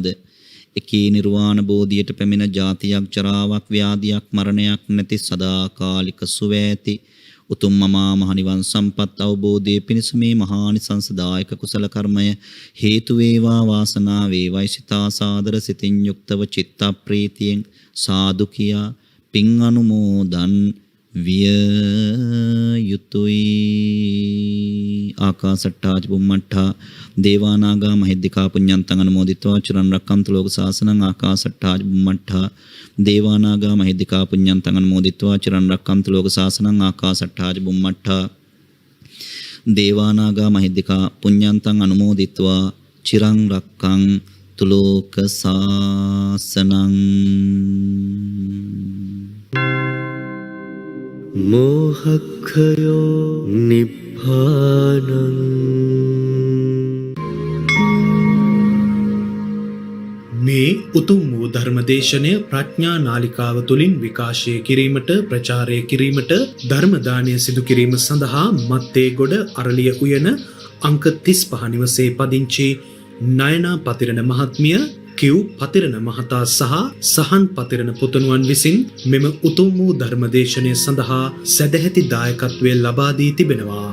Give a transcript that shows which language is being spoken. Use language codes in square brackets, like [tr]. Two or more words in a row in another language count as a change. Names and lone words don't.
[si] එකී නිර්වාණ බෝධියට පැමිණ ජාතියක්, ජරාවක්, ව්‍යාධියක්, මරණයක් නැති සදාකාලික සුව ඇති උතුම් මහා මහ නිවන් සම්පත් අවබෝධයේ පිණිස මේ මහානිසංසදායක කුසල කර්මය හේතු වේවා, වාසනාව වේවායි සිතා සාදර සිතින් යුක්තව චිත්ත ප්‍රීතියෙන් සාදු කියා පින් අනුමෝදන් විය යුතුයි. [pi] ආකාසට්ටා චුම්මට්ටා දේවානාගා මහිද්దికා පුඤ්ඤන්තං අනුමෝදිත्वा චිරන් රක්ඛන්තු ලෝක සාසනං. ආකාසට්ටා චුම්මට්ටා දේවානාගා මහිද්దికා පුඤ්ඤන්තං අනුමෝදිත्वा චිරන් රක්ඛන්තු ලෝක සාසනං. ආකාසට්ටා චුම්මට්ටා දේවානාගා මහිද්దికා පුඤ්ඤන්තං අනුමෝදිත्वा චිරන් රක්ඛන්තු ලෝක සාසනං. මෝහක්ඛයෝ නිබ්බානං [si] මේ උතුම් වූ ධර්මදේශනය ප්‍රඥා නාලිකාව තුළින් විකාශය කිරීමට, ප්‍රචාරය කිරීමට, ධර්ම දානය සිදු කිරීම සඳහා මත්තේගොඩ අරලිය උයන අංක 35 නිවසේ පදිංචි නයනා පතිරණ මහත්මිය, කිව් පතිරණ මහතා සහ සහන් පතිරණ පුතණුවන් විසින් මෙම උතුම් වූ ධර්මදේශනය සඳහා සදැහැති දායකත්වය ලබා දී තිබෙනවා.